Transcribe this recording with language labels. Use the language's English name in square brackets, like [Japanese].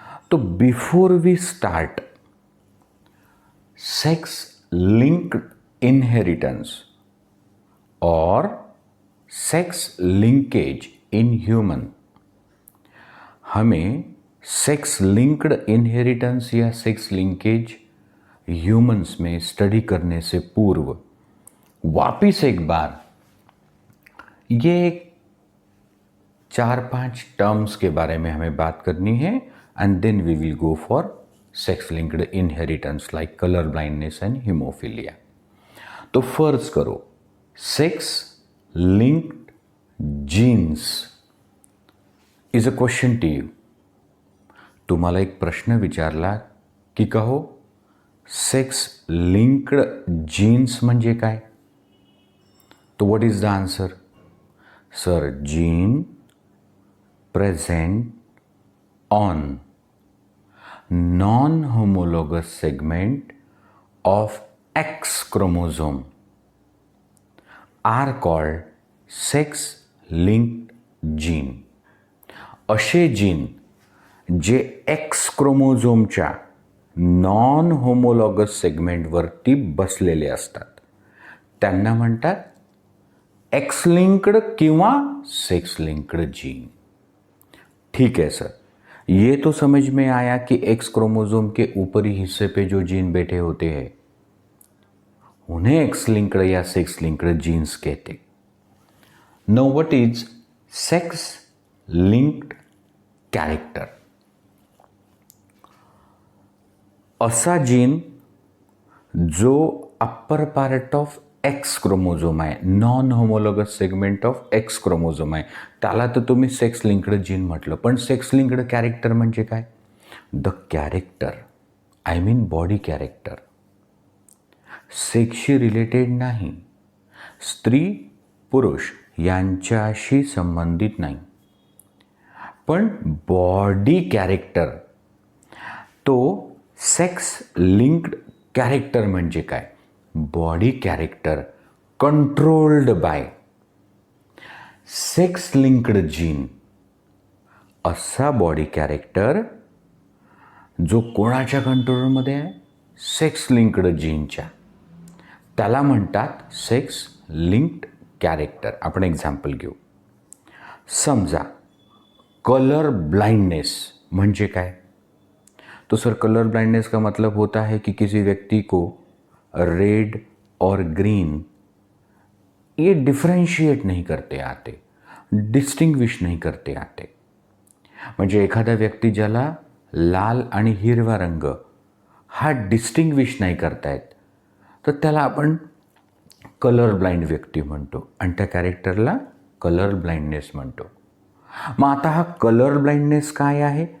[English] So before we start sex linked inheritance or sex linkage in human, [Hindi] हमें sex linked inheritance या sex linkage humans में study करने से पूर्व वापिस एक बार ये 4-5 टर्म्स के बारे में हमें बात करनी है [English] And then we will go for sex linked inheritance like colour blindness and haemophilia. [Hindi] तो फर्ज करो [English] Sex linked genes is a question to you. [Marathi] तुम्हाला एक प्रश्न विचारला की कहो सेक्स लिंक्ड जीन्स म्हणजे काय, तो [English] What is the answer? Sir, gene present on non-homologous segment of X chromosome are called sex-linked gene. [Marathi] असे जीन जे X क्रोमोझोमच्या नॉन होमोलॉगस सेगमेंटवरती बसलेले असतात त्यांना म्हणतात एक्स लिंक्ड किंवा सेक्स लिंक्ड जीन. [Hindi] ठीक है सर, ये तो समझ में आया कि एक्स क्रोमोसोम के ऊपरी हिस्से पे जो जीन बैठे होते हैं उन्हें एक्स लिंक्ड या सेक्स लिंक्ड जीन्स कहते. [English] Now what is sex linked character? [Marathi] असा जीन जो upper part of x chromosome आहे, non homologous segment of x chromosome आहे, त्याला तर तुम्ही सेक्स लिंक्ड जीन म्हटलं. पण सेक्स लिंक्ड कॅरेक्टर म्हणजे काय? The character, I mean body character, सेक्सशी related नाही, स्त्री पुरुष यांच्याशी संबंधित नाही, पण बॉडी कॅरेक्टर. तो सेक्स लिंक्ड कॅरेक्टर म्हणजे काय? [English] Body character controlled by sex linked gene. [Marathi] असा बॉडी कॅरेक्टर जो कोणाच्या कंट्रोलमध्ये आहे? सेक्स लिंक्ड जीनच्या. त्याला म्हणतात सेक्स लिंक्ड कॅरेक्टर. आपण एक्झाम्पल घेऊ. समजा कलर ब्लाइंडनेस म्हणजे काय? [Hindi] तो सर, कलर ब्लाइंडनेस का मतलब होता है कि किसी व्यक्ति को रेड और ग्रीन ये डिफरेंशिएट नहीं करते आते, डिस्टिंग्विश नहीं करते आते. [Marathi] म्हणजे एखादा व्यक्ती ज्याला लाल आणि हिरवा रंग हा डिस्टिंग्विश नाही करता येत तर त्याला आपण कलर ब्लाइंड व्यक्ती म्हणतो आणि त्या कॅरेक्टरला कलर ब्लाइंडनेस म्हणतो. मग आता हा कलर ब्लाइंडनेस काय आहे?